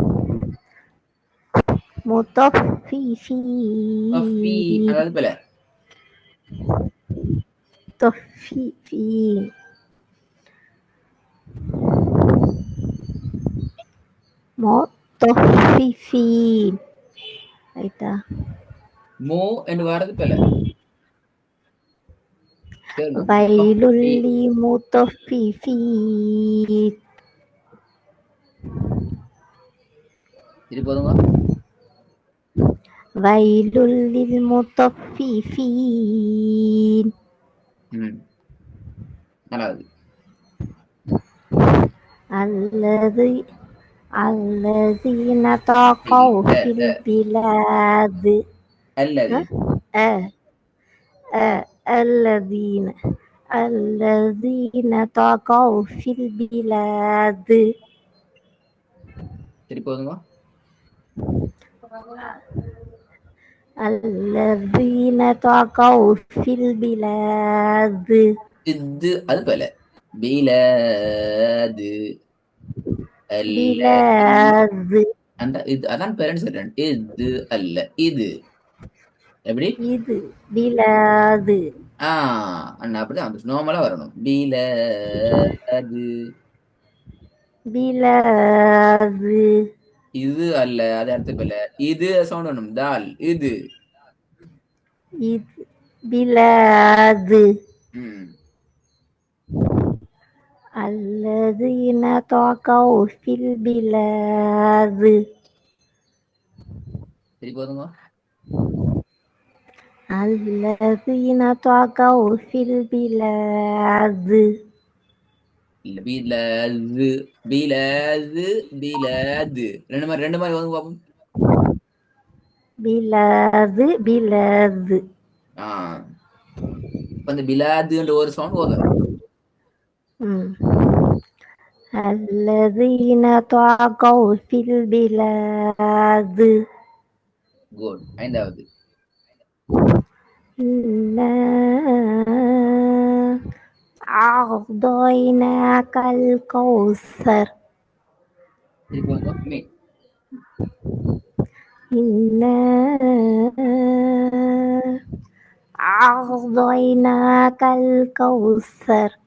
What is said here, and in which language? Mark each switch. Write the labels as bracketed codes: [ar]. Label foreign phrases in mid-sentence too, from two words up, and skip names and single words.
[ar] هذا بلا مطففين. مطففين. [ta] ரைட்டா? மோ என்று வரது பல. [ar] ويل للمطففين. [ta] இது போதுங்க. [ar] ويل للمطففين. [ta] நல்லாது. [ar] الذين طغوا في البلاد. الذين طغوا في البلاد. [ta] சரி போதுங்க. [ar] الذين طغوا في البلاد. [ta] இது அது போல பிலாது அந்த இது அதான் பேரண்ட்ஸ் சொல்றேன். இது அல்ல இது எப்படி இது பிலாது. அண்ணா அப்படிதான் வந்து நார்மலா வரணும். பிலாது பிலாது. இது அல்ல அது அர்த்தம் இல்ல. இது சவுண்ட் வேணும். தால் இது இது பிலாது ம் [ar] الذين طغوا في البلاد [ta] சரி போதுங்க. [ar] الذين طغوا في البلاد [ta] இல்ல பிலது பிலது பிலது ரெண்டு மாதிரி வந்து பாப்போம். பிலாது பிலாது ஆ இப்ப இந்த பிலாதுன்ற ஒரு சவுண்ட் போதும். [ar] الذين طغوا في البلاد [ta] குட். ஐந்தாவது [ar] إنا أعطيناك الكوثر [ta] சரி போதுங்க. [ar] إنا أعطيناك الكوثر